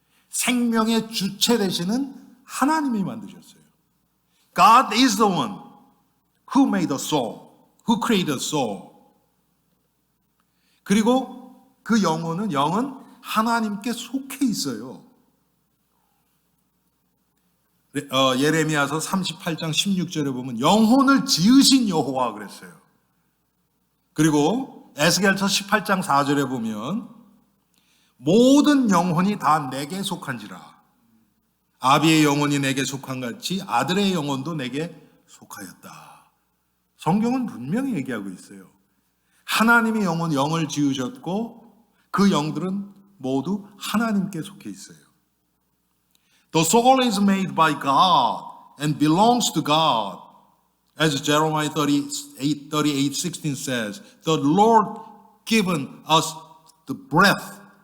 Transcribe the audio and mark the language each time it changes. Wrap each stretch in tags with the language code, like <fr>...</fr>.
<ko>생명의 주체 되시는 하나님이 만드셨어요.</ko> <en>God is the one who made the soul, who created the soul.</en> <ko>그리고 그 영은 하나님께 속해 있어요. 예레미야서 38장 16절에 보면 영혼을 지으신 여호와 그랬어요. 그리고 에스겔서 18장 4절에 보면 모든 영혼이 다 내게 속한지라. 아비의 영혼이 내게 속한 같이 아들의 영혼도 내게 속하였다. 성경은 분명히 얘기하고 있어요. 하나님이 영을 지으셨고 그 영들은 모두 하나님께 속해 있어요.</ko> <en>The soul is made by God and belongs to God. As Jeremiah 38:16 says, the Lord given us the breath.</en>